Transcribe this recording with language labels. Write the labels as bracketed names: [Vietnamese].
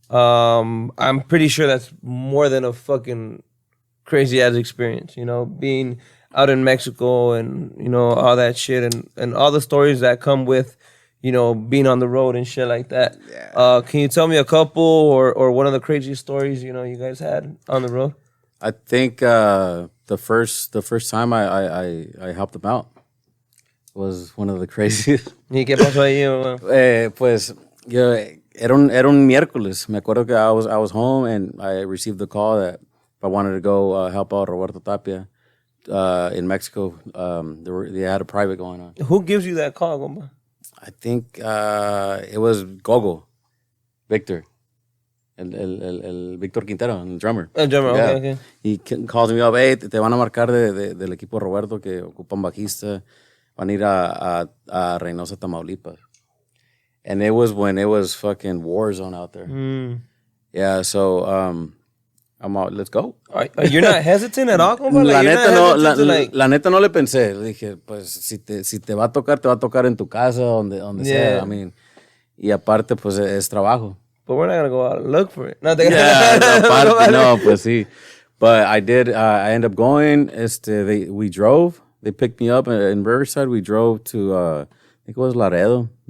[English] I'm pretty sure that's more than a fucking crazy ass experience, being out in Mexico and, all that shit and all the stories that come with, being on the road and shit like that. Yeah. Can you tell me a couple or one of the craziest stories, you guys had on the road? I think the first time I helped them out was one of the craziest. [Spanish] ¿Y qué pasó ahí? Pues yo era un miércoles. Me acuerdo que [English] I was home and I received the call that if I wanted to go help out Roberto Tapia in Mexico. They had a private going on. Who gives you that call, compa? I think it was Gogo, Victor. [Spanish] El Víctor Quintero, el drummer. El drummer, [English] yeah. Okay. He calls me up, [Spanish] hey, te van a marcar del equipo Roberto que ocupan bajista. Van a ir a Reynosa, Tamaulipas. [English] And it was when it was fucking war zone out there. Yeah, so I'm out, let's go. You're not hesitant at all, compa? [Spanish] La neta no le pensé. Le dije, pues, si te va a tocar en tu casa, donde sea. [English] I mean, [Spanish] y aparte, pues, es trabajo. [English] But we're not going to go out and look for it. [Spanish] Aparte, no, pues sí. [English] But I ended up going. We drove. They picked me up in Riverside. We drove to, I think it was Laredo.